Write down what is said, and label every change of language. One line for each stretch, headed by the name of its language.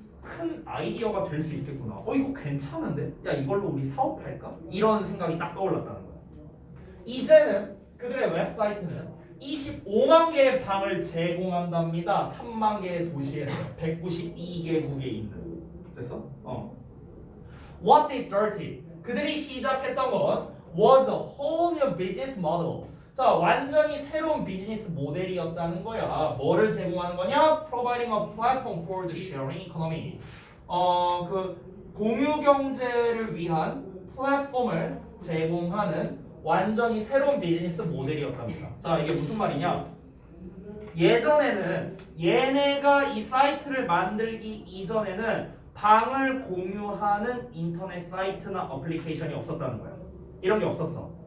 Korean: 큰 아이디어가 될 수 있겠구나. 이거 괜찮은데? 야 이걸로 우리 사업할까? 이런 생각이 딱 떠올랐다는 거야. 이제는 그들의 웹사이트는 25만 개의 방을 제공한답니다. 3만 개의 도시에서 192개국에 있는. 됐어?
English: What they started.
Korean: 그들이 시작했던 것
English: was a whole new business model.
Korean: 자, 완전히 새로운 비즈니스 모델이었다는 거야. 뭐를 제공하는 거냐?
English: Providing a platform for the sharing economy.
Korean: 그 공유 경제를 위한 플랫폼을 제공하는 완전히 새로운 비즈니스 모델이었답니다. 자, 이게 무슨 말이냐? 예전에는 얘네가 이 사이트를 만들기 이전에는 방을 공유하는 인터넷 사이트나 어플리케이션이 없었다는 거야. 이런 게 없었어.